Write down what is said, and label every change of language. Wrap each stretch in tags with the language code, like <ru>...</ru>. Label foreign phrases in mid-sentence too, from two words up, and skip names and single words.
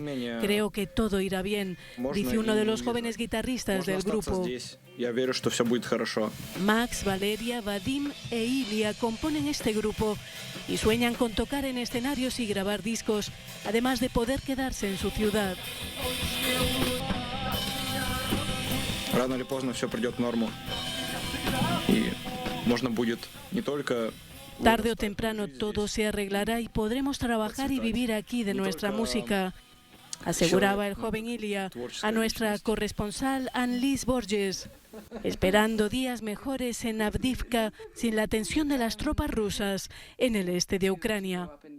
<es>Creo que todo irá bien, dice uno de los jóvenes guitarristas del grupo. Max, Valeria, Vadim e Ilya componen este grupo y sueñan con tocar en escenarios y grabar discos, además de poder quedarse en su ciudad.</es> <ru>Рано или поздно все придет в норму, y можно будет не только</ru> <es>Tarde o temprano todo se arreglará y podremos trabajar y vivir aquí de nuestra música, aseguraba el joven Ilya a nuestra corresponsal Annelies Borges, esperando días mejores en Avdiivka sin la tensión de las tropas rusas en el este de Ucrania.</es>